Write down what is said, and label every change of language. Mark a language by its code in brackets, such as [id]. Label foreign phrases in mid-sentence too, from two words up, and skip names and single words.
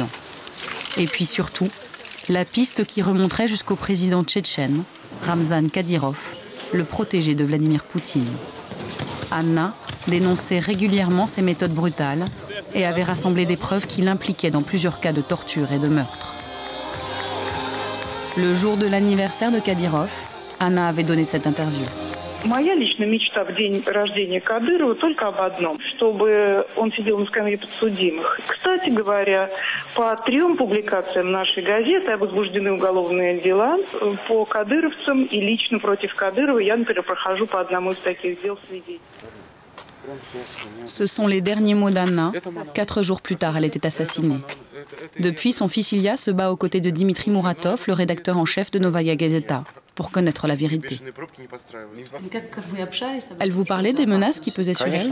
[fr] Et puis surtout, la piste qui remonterait jusqu'au président tchétchène, Ramzan Kadyrov, le protégé de Vladimir Poutine. Anna dénonçait régulièrement ces méthodes brutales et avait rassemblé des preuves qui l'impliquaient dans plusieurs cas de torture et de meurtre. Le jour de l'anniversaire de Kadyrov, Anna avait donné cette interview. [ru] Моя личная мечта в день рождения Кадырова только об одном, чтобы он сидел на скамье подсудимых. Кстати говоря, по 3 публикациям нашей газеты возбуждены уголовные дела по кадыровцам, и лично против Кадырова я, например, прохожу по одному из таких дел свидетелей. [fr] Ce sont les derniers mots d'Anna. 4 jours plus tard, elle était assassinée. Depuis, son fils Ilya se bat aux côtés de Dimitri Muratov, le rédacteur en chef de Novaya Gazeta, pour connaître la vérité. Elle vous parlait des menaces qui pesaient sur elle?